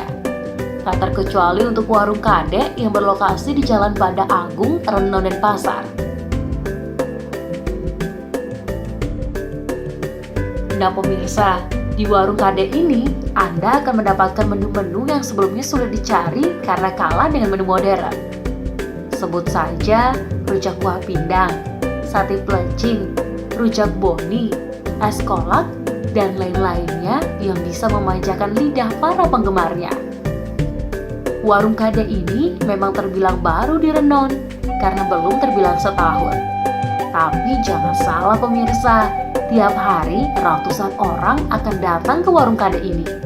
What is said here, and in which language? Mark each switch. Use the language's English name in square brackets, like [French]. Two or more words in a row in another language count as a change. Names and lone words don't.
[Indonesian] Tak terkecuali untuk warung Kadek yang berlokasi di Jalan Banda Agung, Renon, Denpasar. Nah pemirsa, di warung Kadek ini, Anda akan mendapatkan menu-menu yang sebelumnya sulit dicari karena kalah dengan menu modern. Sebut saja rujak kuah pindang, sate pelecing, rujak boni, es kolak, dan lain-lainnya yang bisa memanjakan lidah para penggemarnya. Warung Kadek ini memang terbilang baru di Renon karena belum terbilang setahun. Tapi jangan salah pemirsa, tiap hari ratusan orang akan datang ke warung Kadek ini.